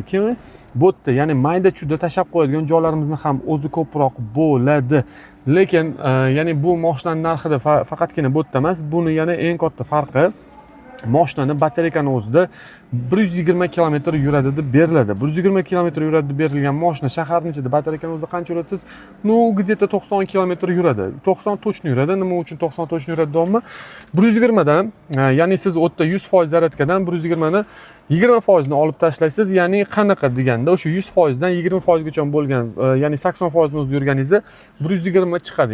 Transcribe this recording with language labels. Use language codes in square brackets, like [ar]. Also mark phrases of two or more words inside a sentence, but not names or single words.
[uz] Keyin bu yerda, ya'ni mayda-chuda tashab qo'yadigan joylarimizni ham o'zi ko'proq bo'ladi. Lekin ya'ni bu mashinaning narxida faqatgina bu yerda emas, buni yana eng katta farqi mashinani batareykani o'zida 120 km yuradi deb beriladi. 120 km yuradi deb berilgan mashina shaharning ichida batareykani o'zida qancha yuradi siz? [ru] Ну, где-то [uz] 90 km yuradi. [ru] 90 точно [uz] yuradi. Nima uchun 90 точно yuradi deyapman? 120 dan, ya'ni siz o'tda 100% zaryadkadan 120 ni 20% ni olib tashlaysiz, ya'ni qanaqa deganda o'sha 100% dan 20% gacha bo'lgan, ya'ni 80% ni o'zida yurganingizda 120 chiqadi.